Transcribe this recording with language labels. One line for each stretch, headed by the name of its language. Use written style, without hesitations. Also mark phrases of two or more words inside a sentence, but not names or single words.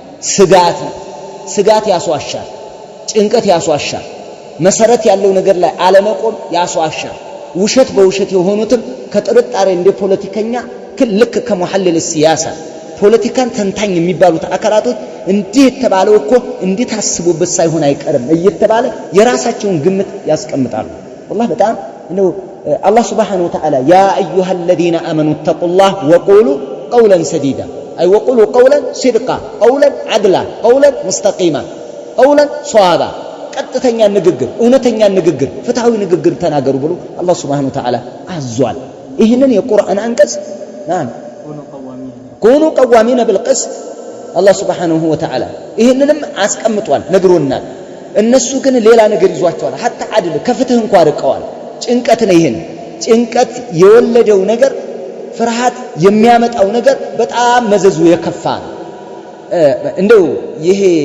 Amharic: ስጋት ያስዋሻል ጭንቀት ያስዋሻል መሰረት ያለው ነገር ላይ አለመቆም ያስዋሻል ውሸት በውሸት የሆኑትም ከጥርጣሬ እንደ ፖለቲከኛ ልክ ከመሐለል ሲያሳ ፖለቲካን ተንታኝ የሚባሉት አካላቶች እንዲህ ተባለው እኮ እንዴት አስቦበት ሳይሆን አይቀርም እየተባለ የራሳቸውን ግምት ያስቀምጣሉ والله በጣም ነው አላህ
Arabic: سبحانه وتعالى يا أيها الذين آمنوا اتقوا الله وقولوا قولا سديدا أي وقولوا قولا صدقا قولا عدلا قولا مستقيما قولا صوابا
Amharic: ቀጥተኛ ንግግር እውነተኛ ንግግር ፍትሃዊ ንግግር ተናገሩ ብሎ አላህ
Arabic: سبحانه وتعالى
Amharic: አዟል ይሄንን የቁርአን አንቀጽ
Arabic: نعم كونوا قوامين بالقسط الله سبحانه وتعالى
Amharic: ይሄንንም አስቀምጧል ነግሮናል እነሱ ግን ሌላ ነገር ይዟቸዋል hatta አድል ከፍትህ እንኳን አርቀዋል ጭንቀት ነው ይሄን ጭንቀት የወለደው ነገር ፍርሃት የሚያመጣው ነገር በጣም መዘዙ የከፋ እንደው ይሄ